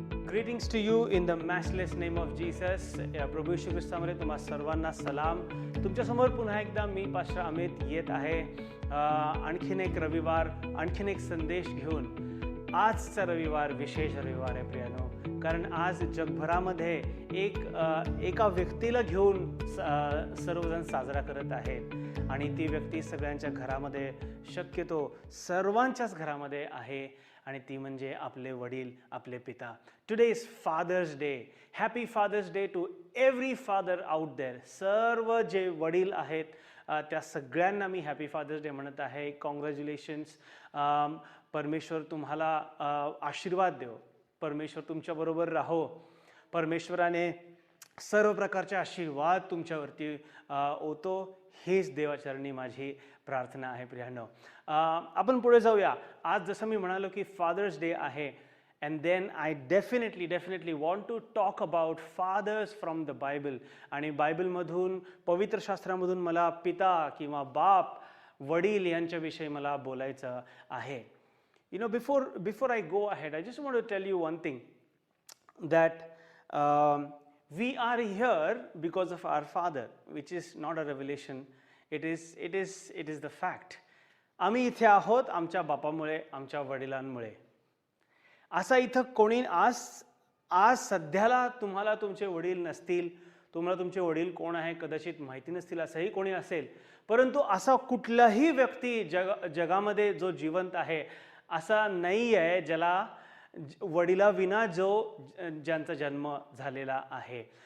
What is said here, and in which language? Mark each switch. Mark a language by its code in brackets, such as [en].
[en] Greetings to you in the matchless name of Jesus. [mr] प्रभू येशू ख्रिस्तामध्ये तुम्हा सर्वांना सलाम. तुमच्यासमोर पुन्हा एकदा मी पास्टर अमित येत आहे. आणखीन एक रविवार, आणखीन एक संदेश घेऊन. आजचा रविवार विशेष रविवार आहे प्रियानो, कारण आज जगभरामध्ये एका व्यक्तीला घेऊन सर्वजण साजरा करत आहेत आणि ती व्यक्ती सगळ्यांच्या घरामध्ये, शक्यतो सर्वांच्याच घरामध्ये आहे आणि ती म्हणजे आपले वडील, आपले पिता. [en] Today is Father's Day. Happy Father's Day to every father out there. [mr] सर्व जे वडील आहेत त्या सगळ्यांना मी [en] happy Father's Day [mr] म्हणत आहे. कॉंग्रॅच्युलेशन्स. परमेश्वर तुम्हाला आशीर्वाद देव. परमेश्वर तुमच्याबरोबर राहो. परमेश्वराने सर्व प्रकारचे आशीर्वाद तुमच्यावरती ओतो, हीच देवाचरणी माझी प्रार्थना आहे प्रियानो. आपण पुढे जाऊया. आज जसं मी म्हणालो की फादर्स डे आहे, [en] and then I definitely want to talk about fathers from the Bible. [mr] आणि बायबलमधून, पवित्र शास्त्रामधून मला पिता किंवा बाप, वडील यांच्याविषयी मला बोलायचं आहे. [en] You know, before I go ahead, I just want to tell you one thing, that we are here because of our Father, which is not a revelation. It is the fact. [mr] आम्ही इथे आहोत आमच्या बापामुळे, आमच्या वडिलांमुळे. असा इथं कोणी आज सध्याला तुम्हाला तुमचे वडील नसतील, तुम्हाला तुमचे वडील कोण आहे कदाचित माहिती नसतील, असंही कोणी असेल. परंतु असा कुठलाही व्यक्ती जगामध्ये जो जिवंत आहे असा नाही आहे ज्याला वडिलाविना ज्यांचा जन्म झालेला आहे.